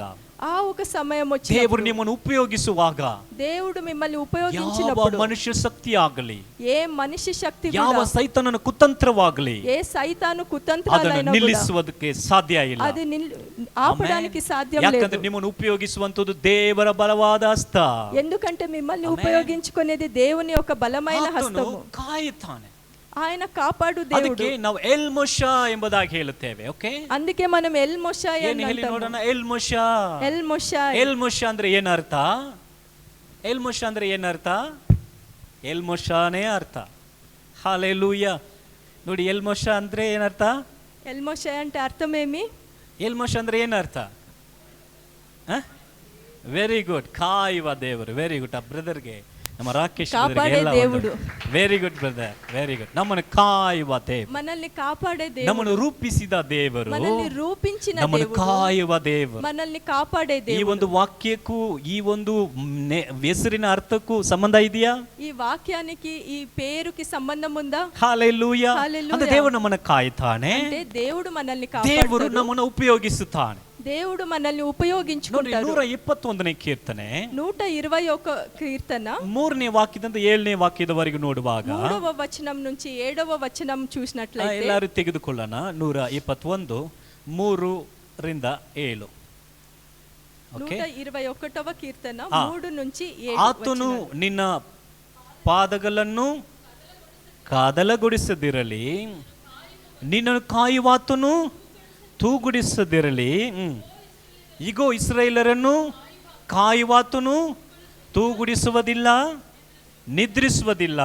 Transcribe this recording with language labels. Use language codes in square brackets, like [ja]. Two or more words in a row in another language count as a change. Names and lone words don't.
[te] ఆ ఒక సమయం [kn] ದೇವರು [te] వచ్చినప్పుడు [kn] ನಿಮ್ಮನ್ನು ಉಪಯೋಗಿಸುವಾಗ [te] దేవుడు మిమ్మల్ని [kn] ಯಾವ [te] ఉపయోగించినప్పుడు [kn] ಮನುಷ್ಯ ಶಕ್ತಿ ಆಗಲಿ, [te] ఏ మనిషి శక్తి [kn] ಯಾವ [te] కూడా, [kn] ಸೈತಾನನ ಕುತಂತ್ರವಾಗಲಿ [te] ఏ సైతాను [kn] ಅದನ್ನು [te] కుతంత్రాలైనా కూడా [kn] ನಿಲ್ಲಿಸುವುದಕ್ಕೆ ಸಾಧ್ಯ ಇಲ್ಲ. [te] అది ఆపడానికి సాధ్యం [kn] ಯಾಕಂದ್ರೆ [te] లేదు. [kn] ನಿಮ್ಮನ್ನು ಉಪಯೋಗಿಸುವಂತದ್ದು ದೇವರ ಬಲವಾದ ಹಸ್ತ. [te] ఎందుకంటే మిమ్మల్ని ఆమేన్. ఉపయోగించుకునేది దేవుని యొక్క బలమైన [kn] ಆತನು [te] హస్తము. [kn] ಕಾಯುತ್ತಾನೆ. [te] ఆయన కాపాడు దేవుడు. [kn] ಅದಕ್ಕೆ ನಾವು ಎಲ್ ಮೊಶಾ ಎಂಬುದಾಗಿ ಹೇಳುತ್ತೇವೆ. ಓಕೆ, [te] అందుకే మనం ఎల్ మొషాయ్ [kn] ಏನು ಹೇಳಿ ನೋಡೋಣ? ಎಲ್ ಮೊಶಾ. [te] ఎల్ మొషాయ్. [kn] ಎಲ್ ಮೊಶಾ ಅಂದ್ರೆ ಏನರ್ಥ? ಎಲ್ ಮೊಶಾ ಅಂದ್ರೆ ಏನರ್ಥ? ಎಲ್ ಮೊಶಾನೇ ಅರ್ಥ. ಹಲ್ಲೆಲೂಯಾ. ನೋಡಿ, ಎಲ್ ಮೊಶಾ ಅಂದ್ರೆ ಏನರ್ಥ? [te] ఎల్ మొషాయ్ అంటే అర్థం ఏమి? [kn] ಎಲ್ ಮೊಶಾ ಅಂದ್ರೆ ಏನರ್ಥ? [en] very good. [kn] ಕಾಯುವ ದೇವರು. [en] very good. [kn] ಆ ಬ್ರದರ್ಗೆ, ನಮ್ಮ ರಾಕೇಶ್ [te] ಕಾಪಾడే దేవుడు. [en] very good brother, very good. [kn] ನಮ್ಮನ್ನು ಕಾಯುವ ದೇವರು, [te] మనల్ని కాపాడే దేవుడు, [kn] ನಮ್ಮನ್ನು ರೂಪಿಸಿದ ದೇವರು, [te] మనల్ని రూపించిన [kn] ನಮ್ಮನ್ನು [te] దేవుడు, [kn] ಕಾಯುವ ದೇವರು. [te] మనల్ని కాపాడే [kn] ಈ [te] దేవుడు. [kn] ಒಂದು ವಾಕ್ಯಕ್ಕೂ ಈ ಒಂದು ಹೆಸರಿನ ಅರ್ಥಕ್ಕೂ ಸಂಬಂಧ ಇದೆಯಾ? [te] ఈ వాక్యానికి ఈ పేరుకి సంబంధం ఉందా? [kn] ಹಲ್ಲೆಲೂಯಾ. ಹಲ್ಲೆಲೂಯಾ. ಅಂದ್ರೆ ದೇವರು ನಮ್ಮನ್ನು ಕಾಯುತ್ತಾನೆ. [te] అంటే దేవుడు మనల్ని [kn] ದೇವರು [te] కాపాడుతాడు. [kn] ನಮ್ಮನ್ನು ಉಪಯೋಗಿಸುತ್ತಾನೆ. [te] దేవుడు మనల్ని [kn] ನೋಡಿ, [te] ఉపయోగించుకుంటాడు. [kn] 121ನೇ ಕೀರ್ತನೆ [te] 121 కీర్తన [kn] 3ನೇ ವಾಕ್ಯದಿಂದ 7ನೇ ವಾಕ್ಯದವರೆಗೂ ನೋಡುವಾಗ [te] 3వ వచనం నుంచి 7వ వచనం చూసినట్లయితే [kn] ಎಲ್ಲರೂ ತೆಗೆದುಕೊಳ್ಳೋಣ. 121 3ರಿಂದ 7. ಓಕೆ, [te] 121వ కీర్తన ఆ. 3 నుంచి 7 [kn] ಆತನು ನಿನ್ನ ಪಾದಗಳನ್ನು ಕಾದಲಗೊಳಿಸದಿರಲಿ, ನಿನ್ನನ್ನು ಕಾಯುವಾತನು ತೂಗುಡಿಸದಿರಲಿ. ಇಗೋ, ಇಸ್ರಾಯೇಲರನ್ನು ಕಾಯುವಾತನು ತೂಗುಡಿಸುವುದಿಲ್ಲ, ನಿದ್ರಿಸುವುದಿಲ್ಲ.